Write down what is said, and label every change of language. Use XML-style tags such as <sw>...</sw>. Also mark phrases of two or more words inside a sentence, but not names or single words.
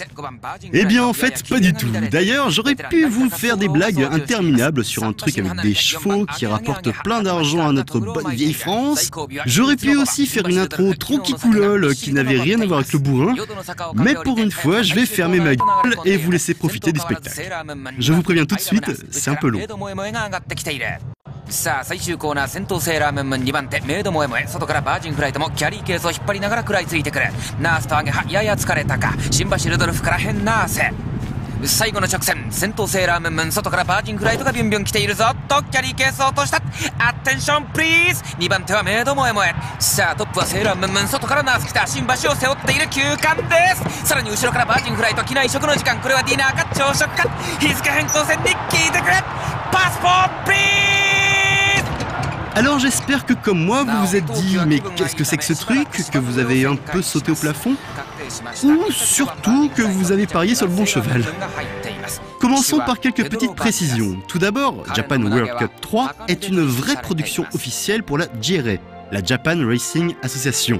<fr>Eh bien en fait, pas du tout. D'ailleurs, j'aurais pu vous faire des blagues interminables sur un truc avec des chevaux qui rapportent plein d'argent à notre bonne vieille France. J'aurais pu aussi faire une intro trop kikoulol qui n'avait rien à voir avec le bourrin. Mais pour une fois, je vais fermer ma gueule et vous laisser profiter du spectacle. Je vous préviens tout de suite, c'est un peu long.</fr> <ja>さあ最終コーナー先頭セーラームーンムーン2番手メイド萌え萌え外からバージンフライトもキャリーケースを引っ張りながら食らいついてくるナースとアゲハやや疲れたか新橋ルドルフから変ナーセ最後の直線先頭セーラームーンムーン外からバージンフライトがビュンビュン来ているぞとキャリーケースを落としたアテンションプリーズ2番手はメイド萌え萌えさあトップはセーラームーンムーン外からナース来た新橋を背負っている9冠ですさらに後ろからバージンフライト機内食の時間これはディナーか朝食か日付変更線に聞いてくれパスポートプリーズ</ja> <fr>Alors j'espère que comme moi vous vous êtes dit mais qu'est-ce que c'est que ce truc, que vous avez un peu sauté au plafond, ou surtout que vous avez parié sur le bon cheval. Commençons par quelques petites précisions. Tout d'abord, Japan World Cup 3 est une vraie production officielle pour la JRA, la Japan Racing Association.</fr>